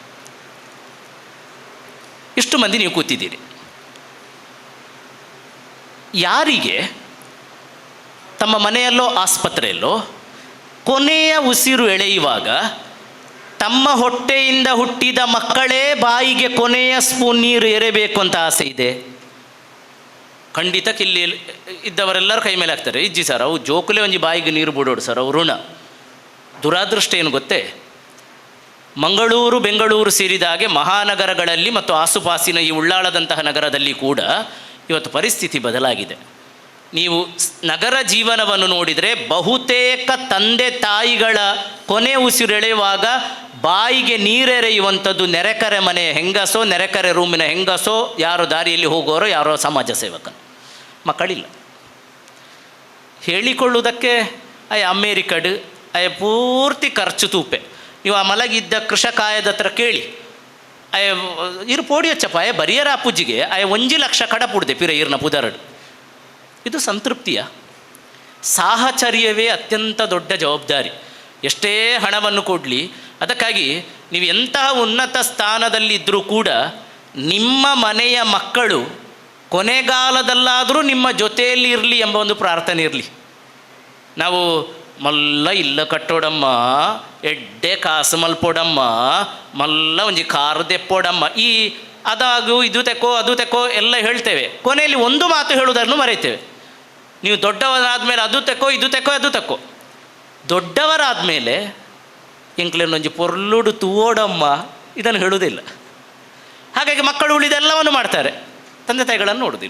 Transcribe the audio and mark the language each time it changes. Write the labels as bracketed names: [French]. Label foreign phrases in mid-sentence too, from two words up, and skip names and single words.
[Kannada] ಇಷ್ಟು ಮಂದಿ ನೀವು ಕೂತಿದ್ದೀರಿ, ಯಾರಿಗೆ ತಮ್ಮ ಮನೆಯಲ್ಲೋ ಆಸ್ಪತ್ರೆಯಲ್ಲೋ ಕೊನೆಯ ಉಸಿರು ಎಳೆಯುವಾಗ ತಮ್ಮ ಹೊಟ್ಟೆಯಿಂದ ಹುಟ್ಟಿದ ಮಕ್ಕಳೇ ಬಾಯಿಗೆ ಕೊನೆಯ ಸ್ಪೂನ್ ನೀರು ಎರೆಬೇಕು ಅಂತ ಆಸೆ ಇದೆ? ಖಂಡಿತ ಇಲ್ಲಿ ಇದ್ದವರೆಲ್ಲರೂ ಕೈ ಮೇಲೆ ಹಾಕ್ತಾರೆ, [Tulu] ಇಜ್ಜಿ ಸರ್ ಅವು ಜೋಕುಲೆ ಒಂಜಿ ಬಾಯಿಗೆ ನೀರು ಬಿಡೋಡು ಸರ್, ಅವು ಋಣ. [Kannada] ದುರಾದೃಷ್ಟ ಏನು ಗೊತ್ತೇ, ಮಂಗಳೂರು ಬೆಂಗಳೂರು ಸೇರಿದ ಹಾಗೆ ಮಹಾನಗರಗಳಲ್ಲಿ ಮತ್ತು ಆಸುಪಾಸಿನ ಈ ಉಳ್ಳಾಳದಂತಹ ನಗರದಲ್ಲಿ ಕೂಡ ಇವತ್ತು ಪರಿಸ್ಥಿತಿ ಬದಲಾಗಿದೆ. ನೀವು ನಗರ ಜೀವನವನ್ನು ನೋಡಿದರೆ ಬಹುತೇಕ ತಂದೆ ತಾಯಿಗಳ ಕೊನೆ ಉಸಿರೆಳೆಯುವಾಗ ಬಾಯಿಗೆ ನೀರೆರೆಯುವಂಥದ್ದು ನೆರೆಕರೆ ಮನೆಯ ಹೆಂಗಸೋ, ನೆರೆಕರೆ ರೂಮಿನ ಹೆಂಗಸೋ, ಯಾರೋ ದಾರಿಯಲ್ಲಿ ಹೋಗೋರೋ, ಯಾರೋ ಸಮಾಜ ಸೇವಕನು. ಮಕ್ಕಳಿಲ್ಲ. [Tulu] ಹೇಳಿಕೊಳ್ಳುವುದಕ್ಕೆ ಅಮೇರಿಕಡ್ ಪೂರ್ತಿ ಖರ್ಚು ತೂಪೆ. [Kannada] ನೀವು ಆ ಮಲಗಿದ್ದ ಕೃಷಕಾಯದ ಹತ್ರ ಕೇಳಿ, [Tulu] ಇರು ಪೋಡಿ ಹಚ್ಚಪ್ಪ ಬರಿಯರ ಅಪ್ಪುಜಿಗೆ 1 ಲಕ್ಷ ಕಡ ಪುಡ್ದೆ ಪಿರ ಇರ್ನ ಪುದರಡು. [Kannada] ಇದು ಸಂತೃಪ್ತಿಯ? ಸಾಹಚರ್ಯವೇ ಅತ್ಯಂತ ದೊಡ್ಡ ಜವಾಬ್ದಾರಿ. ಎಷ್ಟೇ ಹಣವನ್ನು ಕೊಡಲಿ, ಅದಕ್ಕಾಗಿ ನೀವು ಎಂತಹ ಉನ್ನತ ಸ್ಥಾನದಲ್ಲಿದ್ದರೂ ಕೂಡ ನಿಮ್ಮ ಮನೆಯ ಮಕ್ಕಳು ಕೊನೆಗಾಲದಲ್ಲಾದರೂ ನಿಮ್ಮ ಜೊತೆಯಲ್ಲಿ ಇರಲಿ ಎಂಬ ಒಂದು ಪ್ರಾರ್ಥನೆ ಇರಲಿ. [Tulu] ನಾವು ಮಲ್ಲ ಇಲ್ಲ ಕಟ್ಟೋಡಮ್ಮ, ಎಡ್ಡೆ ಕಾಸು ಮಲ್ಪೋಡಮ್ಮ, ಮಲ್ಲ ಒಂಜಿ ಕಾರು ತೆಪ್ಪೋಡಮ್ಮ, [Kannada] ಈ ಅದಾಗು ಇದು ತೆಕ್ಕೋ ಅದು ತೆಕ್ಕೋ ಎಲ್ಲ ಹೇಳ್ತೇವೆ. ಕೊನೆಯಲ್ಲಿ ಒಂದು ಮಾತು ಹೇಳುವುದನ್ನು ಮರೆಯುತ್ತೇವೆ. ನೀವು ದೊಡ್ಡವರಾದಮೇಲೆ ಅದು ತೆಕ್ಕೋ ಇದು ತೆಕ್ಕೋ ಅದು ತೆಕ್ಕೋ. ದೊಡ್ಡವರಾದಮೇಲೆ [Tulu] ಎಂಕ್ಲೇನೊಂಜಿ ಪೊರ್ಲುಡು ತೂವೋಡಮ್ಮ [Kannada] ಇದನ್ನು ಹೇಳುವುದಿಲ್ಲ. ಹಾಗಾಗಿ ಮಕ್ಕಳು ಉಳಿದೆಲ್ಲವನ್ನು ಮಾಡ್ತಾರೆ, ತಂದೆ ತಾಯಿಗಳನ್ನು ನೋಡೋದಿಲ್ಲ.